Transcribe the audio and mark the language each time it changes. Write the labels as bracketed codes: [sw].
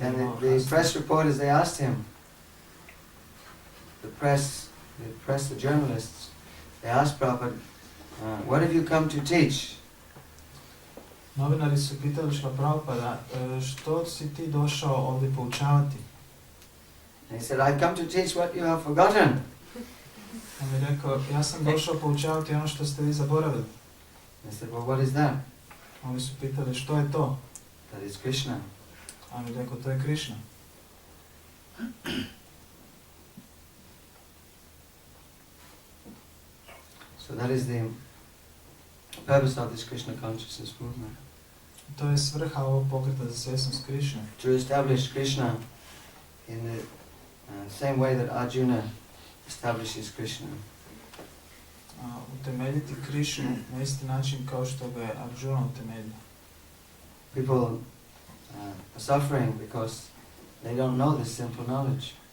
[en] And the press reporters, they asked him, the journalists, they asked Prabhupada, what have you come to teach? [hr] Novinari su pitali Prabhupada, što si ti došao ovdje poučavati? [en] And he said, I've come to teach what you have forgotten. [hr] On je rekao, ja sam došao poučavati ono što ste vi zaboravili. [en] They said, well, what is that? [hr] Oni su pitali, što je to? [en] That is Krishna. [hr] On je rekao, to je Krishna. [en] So that is the purpose of this Krishna consciousness movement. [hr] To je svrha ovog pokreta za svjesnost Krishna. [en] To establish Krishna in the same way that Arjuna establishes Krishna. [hr] Utemeljiti Krishnu na isti način kao što ga je Arjuna utemeljio. [en] People are suffering because they don't know this simple knowledge.